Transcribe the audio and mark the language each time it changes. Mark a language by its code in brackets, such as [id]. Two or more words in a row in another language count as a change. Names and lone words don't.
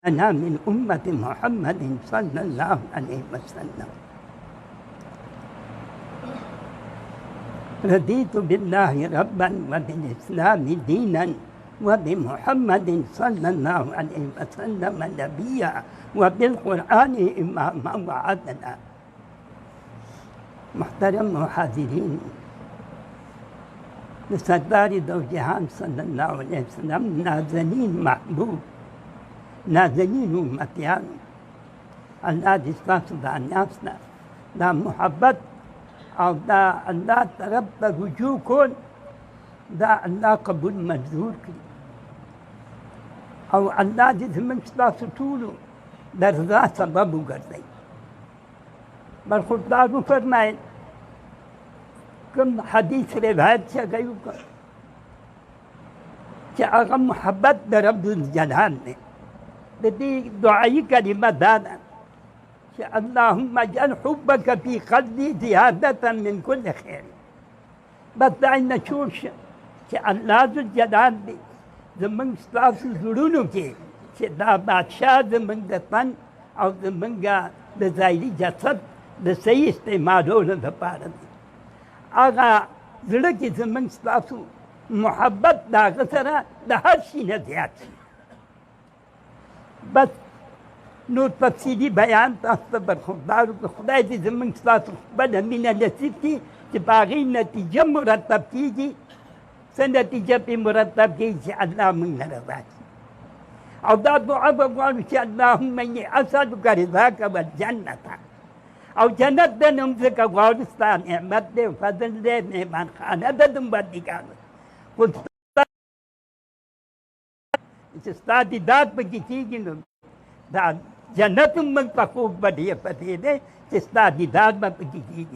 [ar] أنا من أمة محمد صلى الله عليه وسلم رضيت بالله ربا وبالإسلام دينا وبمحمد صلى الله عليه وسلم نبيا وبالقرآن إماما وعدلا. [ps] محترم وحاضرين، لسردار دو جهان [ar] صلى الله عليه وسلم [ps] نازنين محبوب، نازنين امتیان، الله دې ستاسو دا ناس دا محبت او دا الله طرف ته رجوع کول دا الله قبول منظور کړي او الله دې زموږ ستاسو ټولو د رضا سبب وګرځوي. برخوردار وفرمایل کوم حدیث روایت چې هغه وکړ چې هغه محبت د رب الجلال دی. د دې دعایي کلمه دا ده چې [ar] اللهم اجعل حبك في قلبي زيادة من كل خير. [ps] بس دا نه جوړ شه چې الله ذوالجلال دی زموږ ستاسو زړونو کې چې دا بادشاه زموږ د تن او زموږ د ظاهري جسد د صحیح استعمالولو لپاره دی. هغه زړه کې زموږ ستاسو محبت د هغه سره د هر شي نه زیات شي. بس نور تفصیلي بیان تاسو ته برخوردار وکړو. خدای دې زموږ ستاسو خپله مینه نصیب کړي چې په هغې نتیجه مرتب کېږي. څه نتیجه پرې مرتب کېږي چې الله موږ نه رضا کړي. او دا دعا به غواړو چې [ar] اللهم اني اسألك رضاك والجنة. [ps] او جنت د نوم ځکه غواړو ستا نعمت دی فضل دی مهمان خانه ده د بندګانو خو چې ستا دیدار پکې کېږي نو دا جنت هم موږ ته خوب به ډېر پتې دی چې ستا دیدار به پکې کېږي.